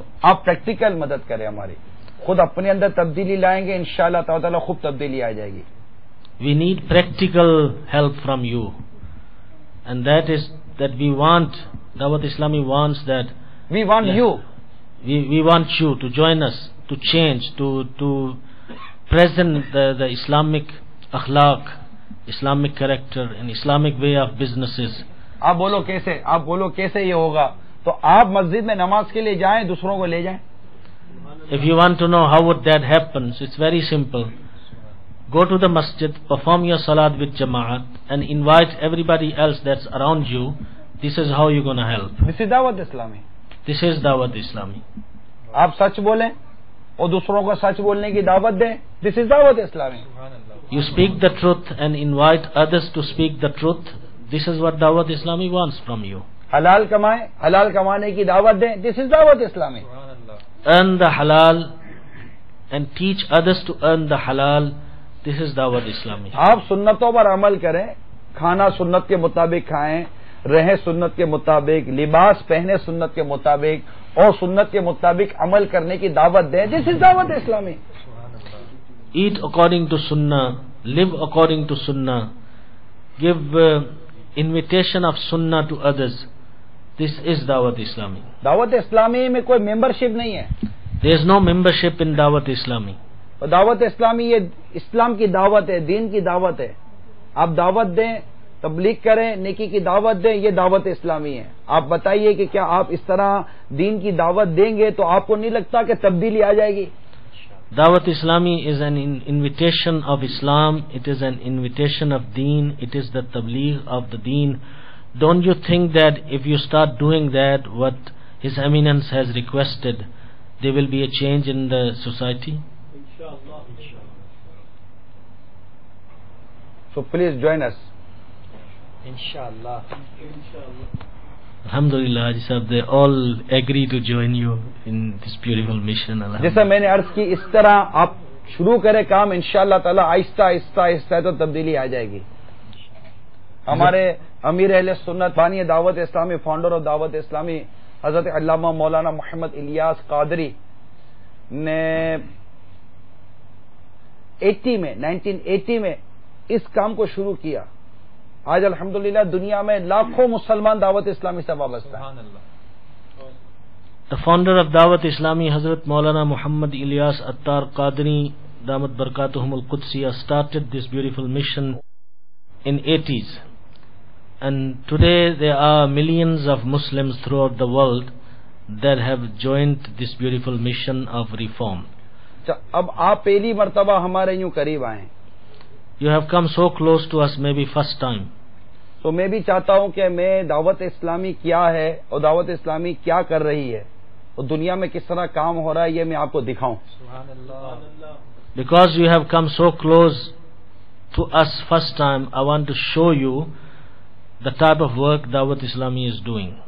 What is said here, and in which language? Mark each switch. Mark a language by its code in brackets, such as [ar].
[ur] آپ پریکٹیکل مدد کریں ہماری، خود اپنے اندر تبدیلی لائیں گے، انشاءاللہ تعالیٰ خوب تبدیلی آ جائے گی. [en] We need practical help from you, and that is that we want, Dawat Islami wants that. We want you. We want you to join us, to change, to present the Islamic akhlaq, Islamic character, and Islamic way of businesses. [ur] آپ بولو کیسے یہ ہوگا؟ تو آپ مسجد میں نماز کے لیے جائیں، دوسروں کو لے جائیں. [en] If you want to know how would that happen, it's very simple. Go to the masjid, perform your salat with jama'at, and invite everybody else that's around you. This is how you're going to help. This is Dawat Islami. This is Dawat Islami. [ur] آپ سچ بولیں اور دوسروں کو سچ بولنے کی دعوت دیں. [en] This is Dawat Islami. You speak the truth and invite others to speak the truth. This is what Dawat Islami wants from you. [ur] حلال کمائیں، حلال کمانے کی دعوت دیں. [en] This is Dawat Islami. Earn the halal and teach others to earn the halal. This is Dawat Islami. [ur] آپ سنتوں پر عمل کریں، کھانا سنت کے مطابق کھائیں، رہیں سنت کے مطابق، لباس پہنے سنت کے مطابق، اور سنت کے مطابق عمل کرنے کی دعوت دیں. [en] This is Dawat Islami. Eat according to Sunnah, live according to Sunnah, give invitation of Sunnah to others. This is Dawat Islami. [ur] دعوت اسلامی میں کوئی ممبرشپ نہیں ہے. [en] There is no membership in Dawat Islami. [ur] دعوت اسلامی یہ اسلام کی دعوت ہے، دین کی دعوت ہے. آپ دعوت دیں، تبلیغ کریں، نیکی کی دعوت دیں، یہ دعوت اسلامی ہے. آپ بتائیے کہ کیا آپ اس طرح دین کی دعوت دیں گے تو آپ کو نہیں لگتا کہ تبدیلی آ جائے گی؟ [en] Dawat Islami is an invitation of Islam. It is an invitation of Deen. It is the tabligh of the Deen. Don't you think that if you start doing that, what His Eminence has requested, there will be a change in the society? So please join us. Inshallah. Alhamdulillah, Haji Sahab, they all agree to join you in this beautiful mission. [ur] جیسا میں نے عرض کی، اس طرح آپ شروع کریں کام، انشاءاللہ تعالی آہستہ آہستہ آہستہ تو تبدیلی آ جائے گی. ہمارے امیر اہل سنت، بانی دعوت اسلامی، فاؤنڈر آف دعوت اسلامی حضرت علامہ مولانا محمد الیاس قادری نے 1980 میں اس کام کو شروع کیا. آج الحمدللہ دنیا میں لاکھوں مسلمان دعوت اسلامی سے وابستہ ہیں. [en] The founder of Dawat Islami, Hazrat Maulana Muhammad Ilyas Attar Qadri Damat Barakatuhum Al-Qudsiya, started this beautiful mission in 80s. And today there are millions of Muslims throughout the world that have joined this beautiful mission of reform. [ur] اب آپ پہلی مرتبہ ہمارے یوں قریب آئیں. [en] You have come so close to us, maybe first time. [ur] تو میں بھی چاہتا ہوں کہ میں دعوت اسلامی کیا ہے اور دعوت اسلامی کیا کر رہی ہے اور دنیا میں کس طرح کام ہو رہا ہے، یہ میں آپ کو دکھاؤں. [en] Because you have come so close to us first time, I want to show you the type of work Dawat Islami is doing.